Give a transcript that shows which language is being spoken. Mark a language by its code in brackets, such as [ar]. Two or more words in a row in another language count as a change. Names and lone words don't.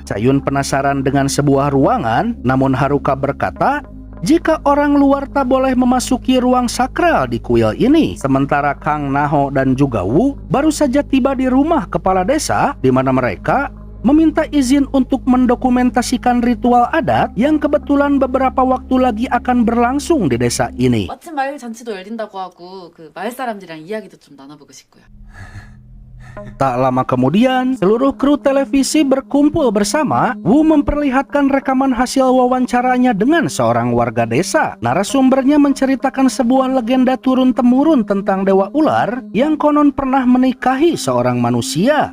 [id] Cayun penasaran dengan sebuah ruangan, namun Haruka berkata jika orang luar tak boleh memasuki ruang sakral di kuil ini. Sementara Kang, Naho, dan juga Wu baru saja tiba di rumah kepala desa, di mana mereka meminta izin untuk mendokumentasikan ritual adat yang kebetulan beberapa waktu lagi akan berlangsung di desa ini. [ko] 마침 마을 잔치도 열린다고 하고 그 마을 사람들이랑 이야기도 좀 나눠보고 싶고요. [id] Tak lama kemudian, seluruh kru televisi berkumpul bersama. Wu memperlihatkan rekaman hasil wawancaranya dengan seorang warga desa. Narasumbernya menceritakan sebuah legenda turun-temurun tentang Dewa Ular yang konon pernah menikahi seorang manusia.